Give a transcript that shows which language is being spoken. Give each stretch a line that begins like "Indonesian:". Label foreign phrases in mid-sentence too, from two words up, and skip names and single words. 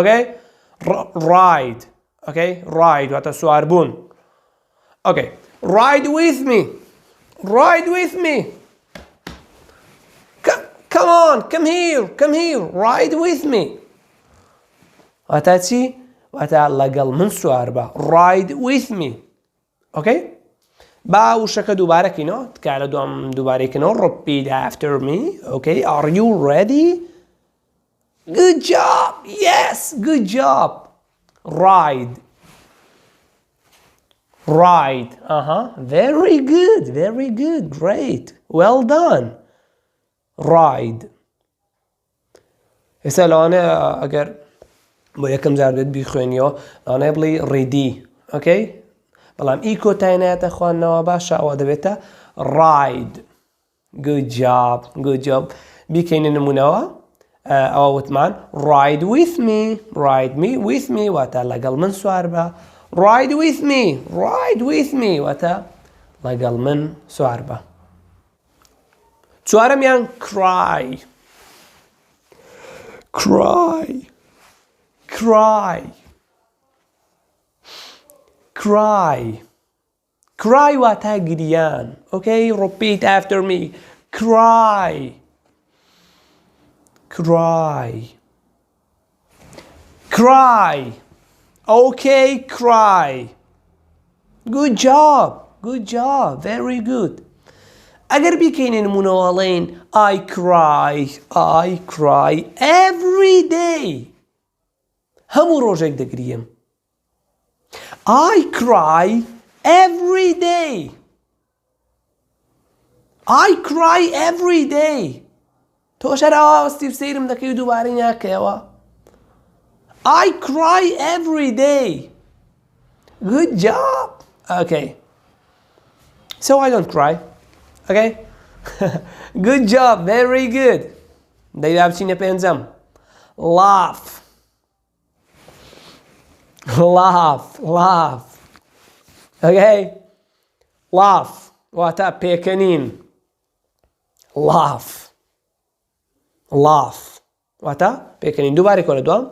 English: Okay. Ride. Okay. Ride
Central Kurdish: واتە سواربوون.
English: Okay. Ride with me. Ride with me. Come on. Come here. Come here. Ride with me.
Central Kurdish: واتە چی؟ واتە لەگەڵ من سوار بە.
English: Ride with me. Okay.
Central Kurdish: با وشەکە دووبارەکەینەوە تکایە لە دوام دووبارەکەینەوە.
English: Repeat after me. Okay. Are you ready? Good job. Yes. Good job. Ride. Ride. Very good. Very good. Great. Well done. Ride.
Central Kurdish: ئێستا لەوانەیە ئەگەر بۆ یەکەم جار بێت بیخوێنیەوە لەوانەیە بڵێ ready.
English: Okay.
Central Kurdish: بەڵام ئی کۆتایی نایەتە خوێندنەوە باشە ئەوە دەبێتە ride.
English: Good job. Good job.
Central Kurdish: بیکەینە نمونەوە ئەوە وتمان
English: ride with me. Ride me with me
Central Kurdish: واتە لەگەڵ من سوار بە.
English: Ride with me. Ride with me
Central Kurdish: واتە لەگەڵ من سوار بە. چوارەمیان cry.
English: Cry. Cry. Cry. Cry
Central Kurdish: واتە گریان.
English: Okay. Repeat after me. Cry. Cry. Cry. Okay. Cry. Good job. Good job. Very good.
Central Kurdish: ئەگەر بیکەینە نمونەوەڵێن
English: I cry. I cry every day.
Central Kurdish: هەموو ڕۆژێک دەگریم.
English: I cry every day. I cry every day.
Central Kurdish: تۆ شەراوە وەستی سەیرم دەکەی و دووبارەی ناکەیەوە.
English: I cry every day. Good job. Okay. So I don't cry. Okay. Good job. Very good.
Central Kurdish: دەیدا بچینە پێنجەم.
English: Laugh. Laugh. Laugh. Okay. Laugh.
Central Kurdish: واتە پێکەنین.
English: Laugh. Laugh.
Central Kurdish: واتە پێکەنین. دووبارێکەوە لە دوام.